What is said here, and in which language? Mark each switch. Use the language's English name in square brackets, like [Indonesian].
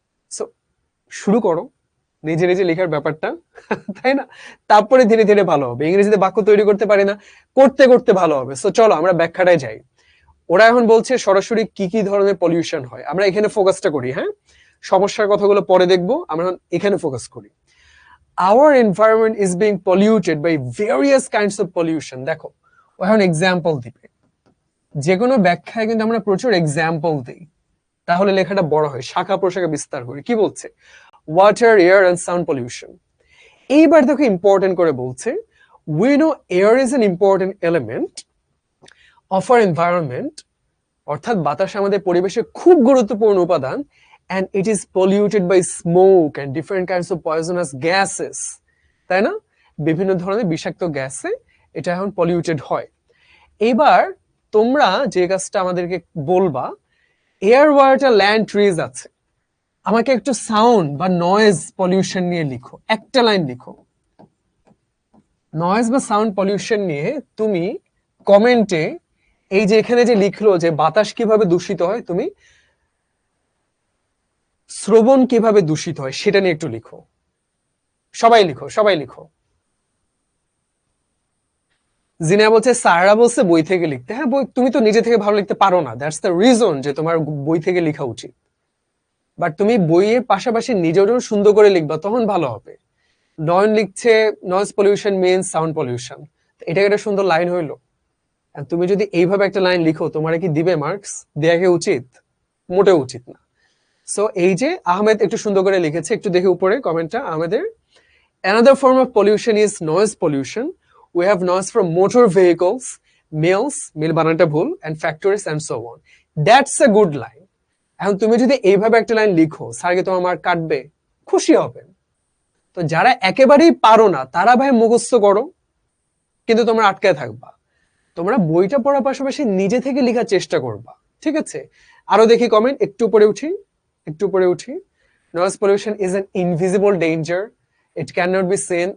[Bangla] So শুরু করো নিজে নিজে লেখার ব্যাপারটা, তাই না? তারপরে ধীরে ধীরে ভালো হবে। ইংরেজিতে বাক্য তৈরি করতে পারি না, করতে করতে ভালো হবে। সো চলো আমরা ব্যাখ্যাটায় যাই। ওরা এখন বলছে সরাসরি কি কি ধরনের পলিউশন হয়, আমরা এখানে ফোকাসটা করি। হ্যাঁ, সমস্যার কথাগুলো পরে দেখবো, আমরা এখানে ফোকাস করি। [English] Our environment is being polluted by various kinds of pollution. [Bangla] দেখো ও এখন এক্সাম্পল দিবে, যে কোনো ব্যাখ্যায় কিন্তু আমরা প্রচুর এক্সাম্পল দিই, তাহলে লেখাটা বড় হয়, শাখা প্রশাখা বিস্তার করি। কি বলছে? [English] Water, air and sound pollution. এইবার দেখো important করে বলছে, we know air is an important element of our environment, [Bangla] অর্থাৎ বাতাস আমাদের পরিবেশের খুব গুরুত্বপূর্ণ উপাদান, [English] and it is polluted by smoke and different kinds of poisonous gases, [Bangla] তাই না? বিভিন্ন ধরনের বিষাক্ত গ্যাসে এটা এখন পলিউটেড হয়। এবার তোমরা যে কাজটা আমাদেরকে বলবা, এয়ার, ওয়াটার, ল্যান্ড, ট্রিজ আছে, আমাকে একটু সাউন্ড বা নয়েজ পলিউশন নিয়ে লিখো, একটা লাইন লিখো। নয়েজ বা সাউন্ড পলিউশন নিয়ে তুমি কমেন্টে এই যে এখানে যে লিখলো যে বাতাস কিভাবে দূষিত হয়, তুমি শ্রবণ কিভাবে দূষিত হয় সেটা নিয়ে একটু লিখো। সবাই লিখো, সবাই লিখো। জিনা বলছে স্যাররা বলছে বই থেকে লিখতে। হ্যাঁ, বই তুমি তো নিজে থেকে ভালো লিখতে পারো না, [English] that's the reason [Bangla] যে তোমার বই থেকে লেখা উচিত। বাট তুমি বইয়ের পাশাপাশি নিজেরও সুন্দর করে লিখবা, তখন ভালো হবে। নয়ন লিখছে [English] noise pollution means sound pollution, [Bangla] এটা একটা সুন্দর লাইন হইলো। তুমি যদি এইভাবে একটা লাইন লিখো, তোমার কি দিবে মার্কস? দেয়া কি উচিত? মোটেও উচিত না। সো এই যে আহমেদ একটু সুন্দর করে লিখেছে, একটু দেখে উপরে কমেন্টটা আমাদের। [English] Another form of pollution is noise pollution. We have noise from motor vehicles, mills, [Bangla] মিল বানানটা ভুল, [English] and factories and so on. That's a good line. [Bangla] এখন তুমি যদি এইভাবে একটা লাইন লিখো, স্যার কি তোমার মার্ক কাটবে? খুশি হবেন। তো যারা একেবারেই পারো না তারা ভাই মুখস্থ করো, কিন্তু তোমরা আটকায় থাকবা। তোমরা বইটা পড়ার পাশাপাশি নিজে থেকে লেখার চেষ্টা করবা, ঠিক আছে? আরো দেখি কমেন্ট, একটু উপরে উঠি, একটু উপরে উঠি। [English] Noise pollution is an invisible danger, it can not be seen.